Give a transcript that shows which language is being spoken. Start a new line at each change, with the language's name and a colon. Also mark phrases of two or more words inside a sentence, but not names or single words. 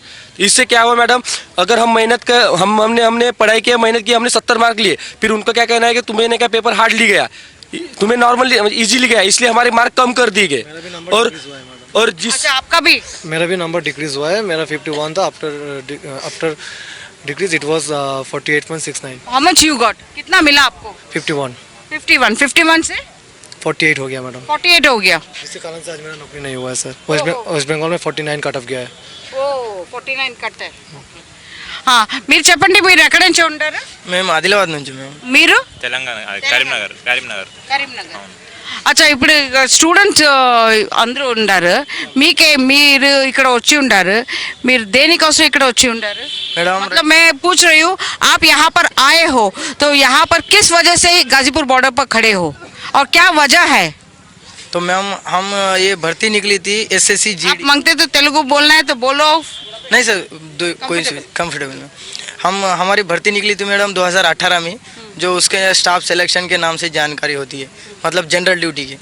Hindi: इससे क्या हुआ मैडम, अगर हमने पढ़ाई की, मेहनत की, हमने 70 मार्क लिए, फिर उनका क्या कहना है कि तुम्हें क्या
English: paper hardly
Hindi: गया, तुम्हें
English: normal easily
Hindi: गया, इसलिए हमारे मार्क कम कर दिए गए। और जिस अच्छा, आपका भी? मेरा भी
English: number decrease
Hindi: हुआ है, मेरा 51 था,
English: after decrease it was
Hindi: 48.69।
English: How much you got?
Hindi: कितना मिला आपको? 51 से 48 हो गया मैडम। 48 हो गया। इसी कारण से आज मेरा नौकरी नहीं हुआ है सर। वेस्ट बंगाल में 49
English: cut off
Hindi: गया है।
Telugu: ఓ 49 కట్టారు. మీరు చెప్పండి, మీరు ఎక్కడి నుంచి ఉంటారు? మేము ఆదిలాబాద్ నుంచి. మీరు? తెలంగాణ, కరీంనగర్. అచ్చా, ఇప్పుడు స్టూడెంట్స్ అందరూ ఉన్నారు, మీరు ఇక్కడ వచ్చి ఉంటారు, మీరు దేనికోసం ఇక్కడ వచ్చి ఉంటారు?
Hindi: मतलब मैं पूछ रही हूँ, आप यहाँ पर आए हो तो यहाँ पर किस वजह से गाजीपुर बॉर्डर पर खड़े हो और क्या वजह है? तो मैम हम ये भर्ती निकली थी एसएससी जी। आप मांगते तो तेलुगु बोलना है तो बोलो। नहीं सर, कोई कंफर्टेबल में। हमारी भर्ती निकली थी मैडम 2018 में, जो उसके स्टाफ सिलेक्शन के नाम से जानकारी होती है, मतलब
English: general duty
Hindi: की।